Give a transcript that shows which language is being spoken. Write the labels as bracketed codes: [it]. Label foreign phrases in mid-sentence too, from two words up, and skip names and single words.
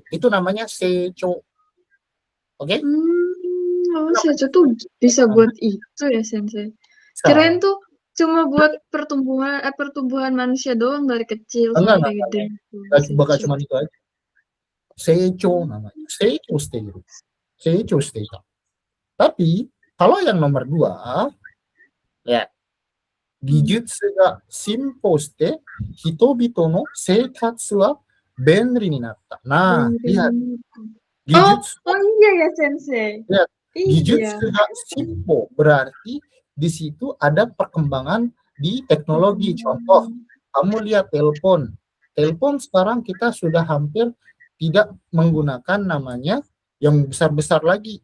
[id] Itu namanya seicho. Oke? Oh, Seicho tuh bisa buat itu ya, Sensei. Kirain tuh cuma buat pertumbuhan manusia doang dari kecil sampai gede. Bakal cuma itu aja. Seicho namanya. Seicho state. Seicho state. Tapi kalau yang nomor 2, ya, [ja] 技術が進歩して人々の生活は便利になった. [id] Nah, lihat. Gijutsu. Oh iya ya, Sensei. Lihat. [ja] 技術が進歩 [id] berarti di situ ada perkembangan di teknologi. Contoh, kamu lihat telepon. Telepon sekarang kita sudah hampir tidak menggunakan namanya yang besar-besar lagi.